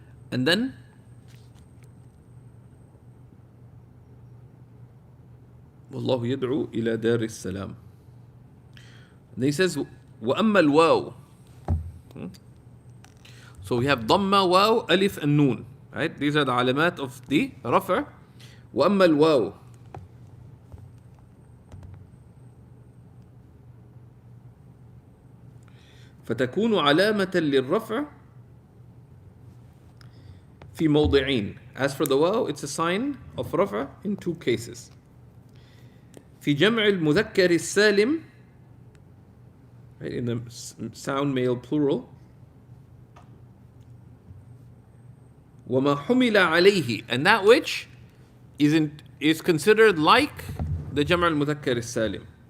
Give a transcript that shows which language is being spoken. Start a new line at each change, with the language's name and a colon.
English: And then
Arabic: والله يدعو إلى دار السلام.
English: And he says
Arabic: وأما الواو.
English: So we have ضمة, واو, ألف, and نون. Right? These are the علامات of the رفع.
Arabic: وأما الواو فتكون علامة للرفع في موضعين.
English: As for the واو, it's a sign of رفع in two cases.
Arabic: في جمع المذكر السالم,
English: right, in the sound male plural.
Arabic: وما حمل عليه,
English: and that which is considered like the جمع المذكر السالم.